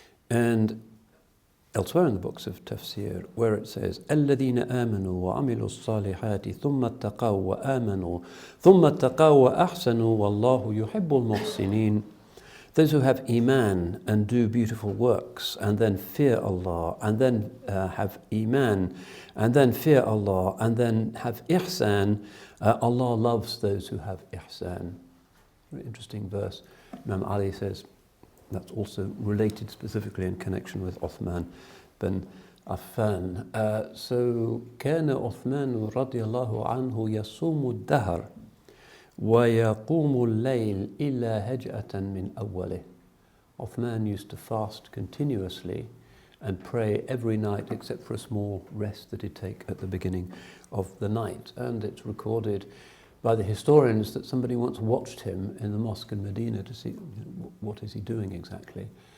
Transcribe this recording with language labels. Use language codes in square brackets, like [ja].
[en] And elsewhere in the books of tafsir, where it says, [ar] الَّذِينَ آمَنُوا وَعَمِلُوا الصَّالِحَاتِ ثُمَّ اتَّقَوْا وَآمَنُوا ثُمَّ اتَّقَوْا وَأَحْسَنُوا وَاللَّهُ يُحِبُّ الْمُحْسِنِينَ. [en] Those who have iman and do beautiful works and then fear Allah and then have iman and then fear Allah and then have ihsan, Allah loves those who have ihsan. Very interesting verse. Imam Ali says that's also related specifically in connection with Uthman bin Affan. [ar] So كان عثمان رضي الله عنه يصوم الدهر وَيَقُومُ اللَّيْلِ إِلَّا هَجْأَةً مِنْ أَوَّلِهِ. [en] Uthman used to fast continuously and pray every night except for a small rest that he'd take at the beginning of the night. And it's recorded by the historians that somebody once watched him in the mosque in Medina to see what is he doing exactly.